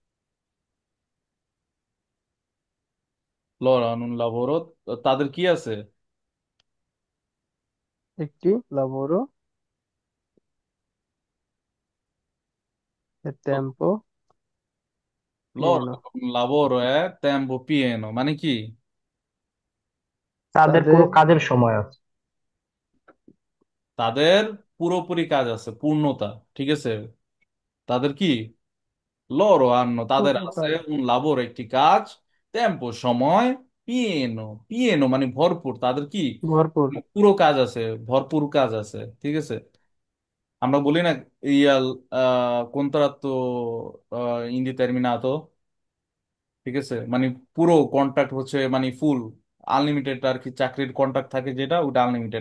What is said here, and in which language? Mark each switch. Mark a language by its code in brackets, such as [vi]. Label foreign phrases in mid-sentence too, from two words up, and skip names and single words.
[it] loro hanno un lavoro, [bn] তাদের কি আছে? [it] একটি lavoro a tempo loro pieno. lavoro tempo pieno মানে কি? [bn] তাদের তাদের পুরো কাজের সময় আছে। তাদের পুরোপুরি কাজ আছে, পূর্ণতা, ঠিক আছে। তাদের কি? [it] loro hanno, [bn] তাদের পুরো আছে কাজ [it] un lavoro [bn] একটি কাজ, টেম্পো সময়, পিয়েনো, পিয়েনো মানে ভরপুর, তাদের কি ভরপুর। পুরো কাজ আছে, ভরপুর কাজ আছে, ঠিক আছে। আমরা বলি না [it] il contratto in determinato, [bn] ঠিক আছে, মানে পুরো কন্ট্রাক্ট হচ্ছে মানে [en] full unlimited [bn] আর কি, চাকরির কন্ট্রাক্ট থাকে যেটা, ওটা আনলিমিটেড।